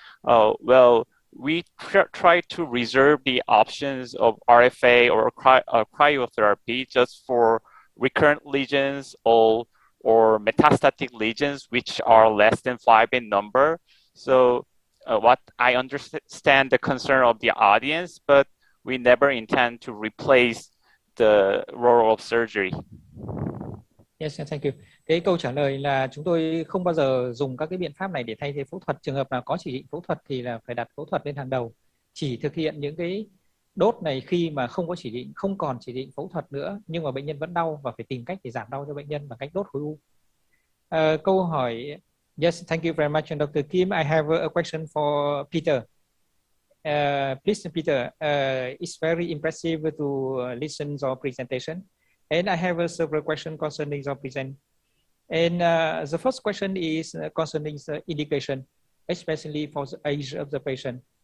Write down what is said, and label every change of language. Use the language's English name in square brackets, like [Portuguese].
[English] Well, we try to reserve the options of RFA or cryotherapy just for recurrent lesions or metastatic lesions which are less than 5 in number. So what I understand the concern of the audience, but we never intend to replace the role of surgery. Yes, thank you. [Vietnamese] Cái câu trả lời là chúng tôi không bao giờ dùng các cái biện pháp này để thay thế phẫu thuật. Trường hợp nào có chỉ định phẫu thuật thì là phải đặt phẫu thuật lên hàng đầu. Chỉ thực hiện những cái đốt này khi mà không có chỉ định, không còn chỉ định phẫu thuật nữa, nhưng mà bệnh nhân vẫn đau và phải tìm cách để giảm đau cho bệnh nhân bằng cách đốt khối u. Câu hỏi, [English] yes, thank you very much, Dr. Kim. I have a question for Peter. Please, Peter, it's very impressive to listen to your presentation. And I have several questions concerning your present. And the first question is concerning the indication, especially for the age of the patient.